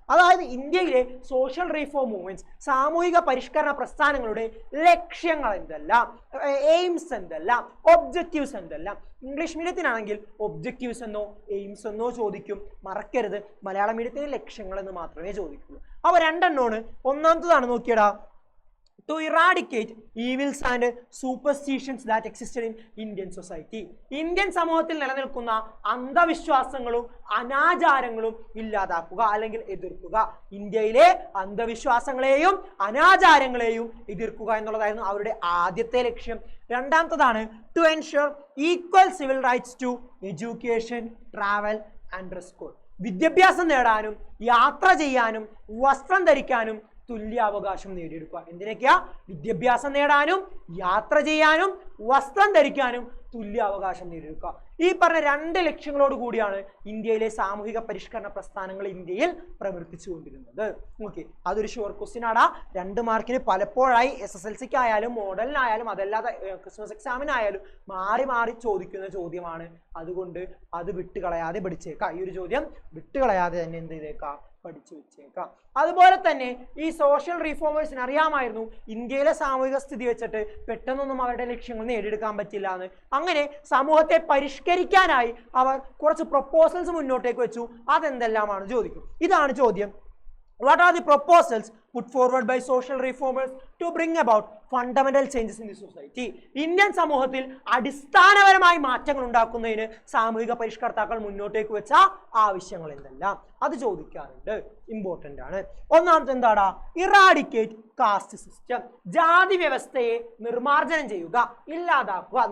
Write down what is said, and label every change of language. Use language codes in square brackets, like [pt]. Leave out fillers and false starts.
[ml] അതായത് ഇന്ത്യയിലെ social reform movements, സാമൂഹിക പരിഷ്കരണ പ്രസ്ഥാനങ്ങളുടെ ലക്ഷ്യങ്ങൾ എന്തെല്ലാം, എയിംസ് എന്തെല്ലാം, ഒബ്ജക്റ്റീവ്സ് എന്തെല്ലാം. ഇംഗ്ലീഷ് മീഡിയത്തിനാണെങ്കിൽ ഒബ്ജക്റ്റീവ്സ് എന്നോ എയിംസ് എന്നോ ചോദിക്കും, മറക്കരുത്. മലയാളം മീഡിയത്തിന് ലക്ഷ്യങ്ങൾ എന്ന് മാത്രമേ ചോദിക്കുള്ളൂ. അവ 2 എണ്ണമാണ്. ഒന്നാമത്തതാണ് നോക്കിയടാ, [en] to eradicate evils and superstitions that existed in Indian society. [ml] Indian സമൂഹത്തിൽ നിലനിൽക്കുന്ന അന്ധവിശ്വാസങ്ങളും അനാചാരങ്ങളും ഇല്ലാതാക്കുക അല്ലെങ്കിൽ എതിർക്കുക. ഇന്ത്യയിലെ അന്ധവിശ്വാസങ്ങളെയും അനാചാരങ്ങളെയും എതിർക്കുക എന്നുള്ളതായിരുന്നു അവരുടെ ആദ്യത്തെ ലക്ഷ്യം. രണ്ടാമത്തതാണ് [en] to ensure equal civil rights to education, travel and dress code. [ml] വിദ്യാഭ്യാസം നേടാനും യാത്ര ചെയ്യാനും വസ്ത്രം ധരിക്കാനും തുല്യാവകാശം നേടിയെടുക്കുക. എന്തിനൊക്കെയാ? വിദ്യാഭ്യാസം നേടാനും യാത്ര ചെയ്യാനും വസ്ത്രം ധരിക്കാനും തുല്യാവകാശം നേടിയെടുക്കുക. ഈ പറഞ്ഞ 2 ലക്ഷ്യങ്ങളോട് കൂടിയാണ് ഇന്ത്യയിലെ സാമൂഹിക പരിഷ്കരണ പ്രസ്ഥാനങ്ങൾ ഇന്ത്യയിൽ പ്രവർത്തിച്ചുകൊണ്ടിരുന്നത്. ഓക്കെ, അതൊരു ഷുവർ ക്വസ്റ്റ്യൻ ആടാ. 2 മാർക്കിന് പലപ്പോഴായി SSLCക്ക് ആയാലും മോഡലിനായാലും അതല്ലാതെ ക്രിസ്മസ് എക്സാമിനായാലും മാറി മാറി ചോദിക്കുന്ന ചോദ്യമാണ്. അതുകൊണ്ട് അത് വിട്ടുകളയാതെ പഠിച്ചേക്കാം. ഈ ഒരു ചോദ്യം വിട്ടുകളയാതെ തന്നെ എന്ത് ചെയ്തേക്കാം, പഠിച്ചു വെച്ചേക്കാം. അതുപോലെ തന്നെ ഈ സോഷ്യൽ റീഫോമേഴ്സിന് അറിയാമായിരുന്നു ഇന്ത്യയിലെ സാമൂഹിക സ്ഥിതി വെച്ചിട്ട് പെട്ടെന്നൊന്നും അവരുടെ ലക്ഷ്യങ്ങൾ നേടിയെടുക്കാൻ പറ്റില്ല എന്ന്. അങ്ങനെ സമൂഹത്തെ പരിഷ്കരിക്കാനായി അവർ കുറച്ച് പ്രൊപ്പോസൽസ് മുന്നോട്ടേക്ക് വെച്ചു. അതെന്തെല്ലാമാണ് ചോദിക്കും. ഇതാണ് ചോദ്യം. [en] What are the proposals put forward by social reformers to bring about fundamental changes in the society? [ml] Indian സമൂഹത്തിൽ അടിസ്ഥാനപരമായി മാറ്റങ്ങൾ ഉണ്ടാക്കുന്നതിന് സാമൂഹിക പരിഷ്കർത്താക്കൾ മുന്നോട്ടേക്ക് വെച്ച ആവശ്യങ്ങൾ എന്തെല്ലാം, അത് ചോദിക്കാറുണ്ട്. ഇമ്പോർട്ടൻ്റ് ആണ്. ഒന്നാമത്തെ എന്താടാ, [en] Eradicate caste system. [ml] ജാതി വ്യവസ്ഥയെ നിർമാർജനം ചെയ്യുക, ഇല്ലാതാക്കുക.